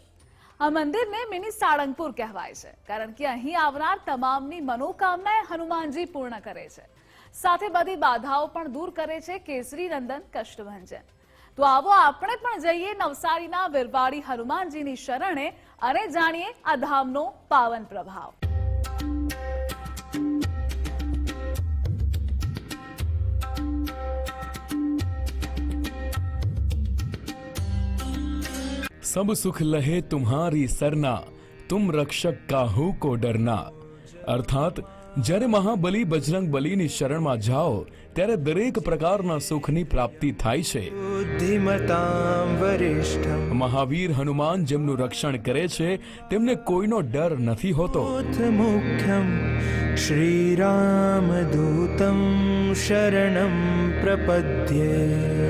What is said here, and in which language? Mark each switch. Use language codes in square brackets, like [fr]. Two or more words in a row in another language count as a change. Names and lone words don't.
[gu] આ મંદિરને મિની સાળંગપુર કહેવાય છે, કારણ કે અહીં આવનાર તમામની મનોકામના હનુમાનજી પૂર્ણ કરે છે, સાથે બધી બાધાઓ પણ દૂર કરે છે કેસરી નંદન કષ્ટભંજન। તો આવો આપણે પણ જઈએ નવસારીના વીરવાડી હનુમાનજીની શરણે અને જાણીએ આ ધામનો પાવન પ્રભાવ। [awa] सब सुख लहे तुम्हारी सरना, तुम रक्षक काहू को डरना। [gu] अर्थात જ્યારે મહાબલી બજરંગ બલીની શરણમાં જાઓ ત્યારે દરેક પ્રકારના સુખની પ્રાપ્તિ થાય છે। મહાવીર હનુમાન જેમનું રક્ષણ કરે છે તેમને કોઈનો ડર નથી હોતો। [sa] શ્રી રામ દૂતમ શરણમ પ્રપદ્યે।